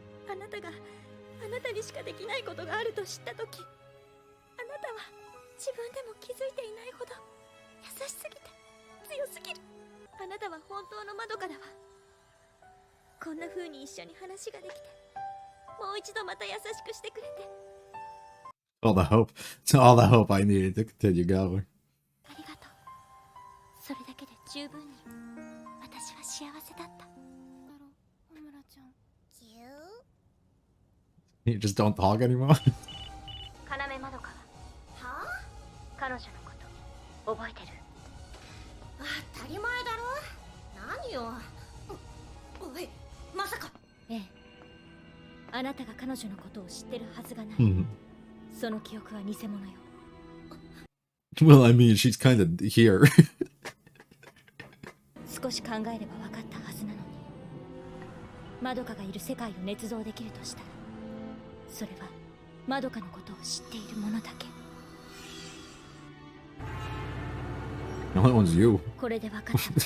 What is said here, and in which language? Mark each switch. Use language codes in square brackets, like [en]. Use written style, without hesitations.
[ja] あなたがあなたにしかできないことがあると知った時、あなたは自分でも気づいていないほど優しすぎて強すぎる。あなたは本当のまどかだわ。こんな風に一緒に話ができて、もう一度また優しくしてくれて。 [en] All the hope. It's all the hope I needed to continue going. [ja] ありがとう。それだけで十分に私は幸せだった。だろ、小村ちゃん。ぎゅー [en] You just don't talk anymore? [ja] 要まどかは。はあ？彼女のこと覚えてる？当たり前だろ。何よ。おい、まさか。ええ。あなたが彼女のことを知ってるはずがない。 Hmm. その記憶は偽物よ。 [en] Well, I mean, she's kind of here. [ja] 少し考えれば分かったはずなのに。まどかがいる世界を捏造できるとしたら、それはまどかのことを知っている者だけ。 [en] The only one's you. [ja] これで分かったわ。